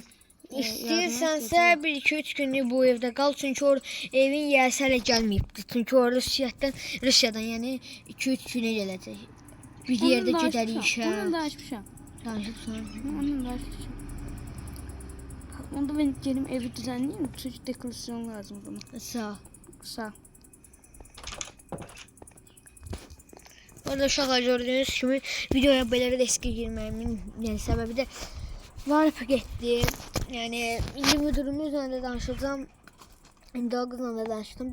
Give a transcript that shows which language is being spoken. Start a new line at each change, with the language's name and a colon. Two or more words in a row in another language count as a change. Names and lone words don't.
Azerbaijani: İstəyirsənsə 1-2-3 günlük bu evdə qal, çünki evin yiyəsi hələ gəlməyibdir. Çünki o Rusiyadan, yəni 2-3 günə gələcək. Bir yerdə gedərik işə. Ondan danışmışam. Danışıbsan. Ondan danışmışam.
Turkish: Onda ben gelim evi düzenleyeyim. Çünkü dekorasyon lazım bana.
Azerbaijani: Sağ ol. Sağ ol. Orada uşaqlar gördüyünüz kimi videoya belə riskə girməyimin səbəbi də Varp getdi. Yəni indi müdürümüzlə də danışacağam. İndi o qızla da danışdım.